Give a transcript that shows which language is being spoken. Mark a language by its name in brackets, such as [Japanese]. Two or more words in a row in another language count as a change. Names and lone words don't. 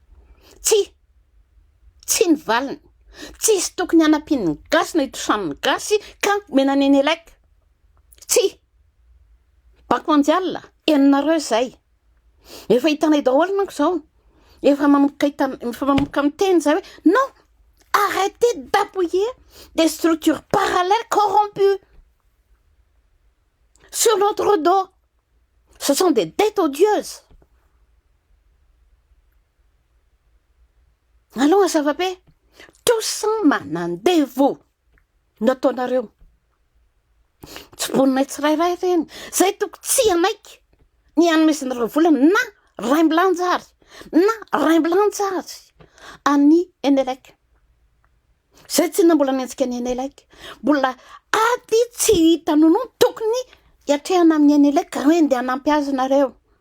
[Malagasy] tsy ny valiny tsisy tokony hanampiany gasy na hitosan'ny gasy ka menany Enelec tsy Banque mondiale enonareo zay efa hitanay daholo manko zao efa manomboka miteny zay hoe [French] non arrêtez d'appuyer des structures parallèles corrompues sur notre dos. Ce sont des dettes odieuses. Allons à Savabe, tout ça [Malagasy] manandevo nataonareo. Tsy boninay tsirairay reny. Zay toko tsy anaiky. Ny anomesinareo volana na ray mbilanjary any Enelec. Zay tsy na mbola miantsika ny Enelec. Mbola ady tsy hitanono tokony hiatrehana amin'ny Enelec ka hoe ndeha hanampy azy nareo.